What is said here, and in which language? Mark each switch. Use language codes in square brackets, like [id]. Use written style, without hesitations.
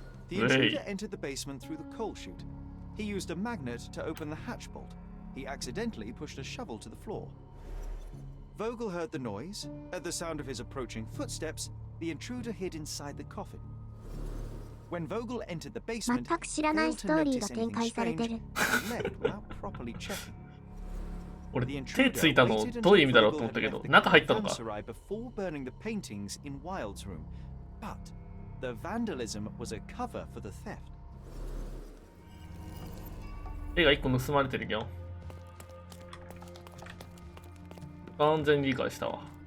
[en] The intruder entered the basement through the coal chute. He used a magnet to open the hatch bolt. He accidentally pushed a shovel to the floor. Vogel heard the noise. At the sound of his approaching footsteps, the intruder hid inside the coffin. When Vogel entered the basement, [ja] 全く知らないストーリーが展開されてる。 [en] he left without properly checking. [ja] 俺手ついたのどういう意味だろうと思ったけど、中入ったのか。 [en] before burning the paintings in Wild's room. But the vandalism was a cover for the theft. [ja] 絵が1個盗まれてるよ。完全に理解したわ。